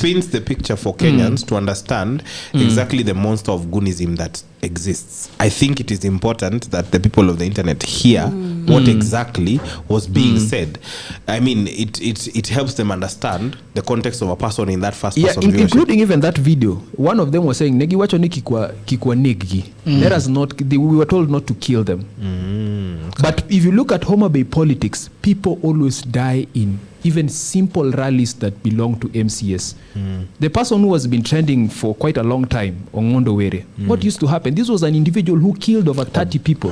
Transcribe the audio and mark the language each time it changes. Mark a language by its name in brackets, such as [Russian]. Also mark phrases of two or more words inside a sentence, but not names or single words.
[English] It paints the picture for Kenyans to understand exactly the monster of goonism that exists. I think it is important that the people of the internet hear what exactly was being said. I mean, it helps them understand the context of a person in that first person viewership. Including even that video. One of them was saying, [Luo (Kenya and Tanzania)] Negi wacho ni kikwa negi. [English] Let us not, we were told not to kill them. Okay. But if you look at Homa Bay politics, people always die in even simple rallies that belong to MCS. The person who has been trending for quite a long time, Ongondo Were, what used to happen? This was an individual who killed over 30 people